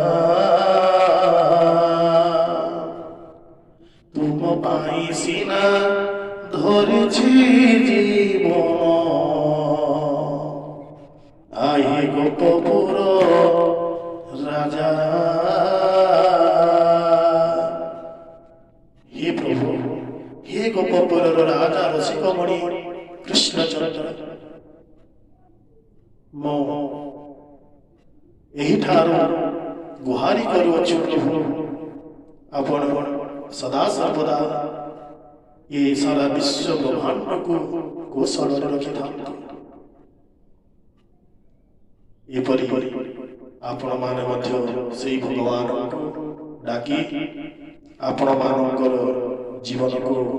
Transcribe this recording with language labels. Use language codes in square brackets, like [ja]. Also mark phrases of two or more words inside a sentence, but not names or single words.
[or] ତୁମ ପାଇଁ ସିନା ଧରିଛି ଜୀବନ, ଆଇ ଗୋପପୁର ରାଜା। [hi] हे प्रभु, हे गोपपुर राजा रसिकमणि कृष्णचंद्र, [or] ମୁଁ ଏହିଠାରୁ ଗୁହାରି କରୁଅଛୁ ପ୍ରଭୁ, ଆପଣ ସଦା ସର୍ବଦା ଏ ସାରା ବିଶ୍ୱ ବ୍ରହ୍ମାଣ୍ଡକୁ କୌଶଳରେ ରଖିଥାନ୍ତୁ। ଏପରି ଆପଣମାନେ ମଧ୍ୟ ସେଇ ଭଗବାନଙ୍କୁ ଡାକି ଆପଣମାନଙ୍କର ଜୀବନକୁ